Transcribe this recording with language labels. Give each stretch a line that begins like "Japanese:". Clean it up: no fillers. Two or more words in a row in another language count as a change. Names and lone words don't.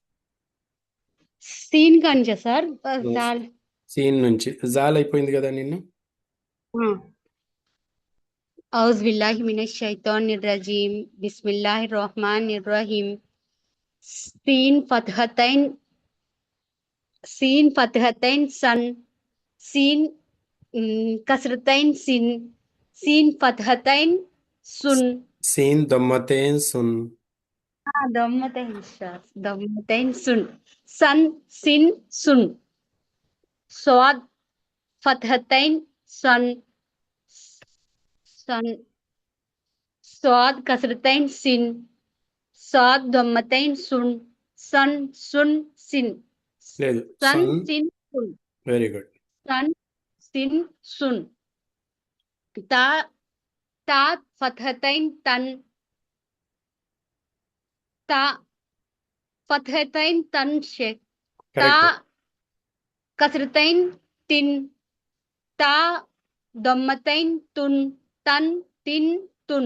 Telugu: సీన్ కానిచా సార్? దాల్. సీన్ నుంచి జాల్ అయిపోయింది కదా నిన్ను. ఆ.
Arabic: أعوذ بالله من الشيطان الرجيم بسم الله الرحمن الرحيم سين فتحتين سين فتحتين سن سين كسرتين سين سين فتحتين سن سين ضمتين سن ضمتين سن سن سين سن صاد فتحتين سن سن صاد كسرتين سين صاد ضمتين سن سن سن سن
Telugu: లేదు
Arabic: سن సన్ سن سن
English: very good
Arabic: سن سن سن تا تا فتحتين تن تا فتحتين تن شيء تا
Telugu: కరెక్ట్
Arabic: كسرتين تن تا ضمتين تن تن تن تن